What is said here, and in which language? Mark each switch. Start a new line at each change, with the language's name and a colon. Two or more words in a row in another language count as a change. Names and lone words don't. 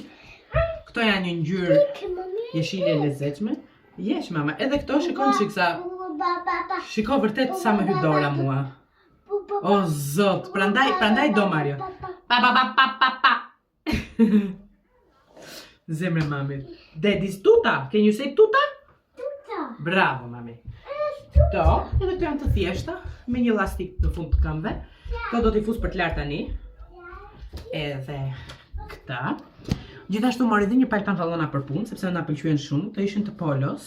Albanian: Këto janë një ngjyrë jeshile e lezetshme. Jesh mama, edhe këto shikon shiksa. Shiko vërtet sa më hyj dora mua. O zot, prandaj do Mario. Pa. Zemre mami.
English: Daddy's tuta. Can you say tuta? Tuta.
Albanian: Bravo mami. Këto, edhe këto janë të thjeshta, me një elastik në fund të këmbëve. Këto do t'i fus për të lartë tani. Edhe këta. Gjithashtu mori edhe një palë pantallona për punë, sepse na pëlqyen shumë, të ishin të polos.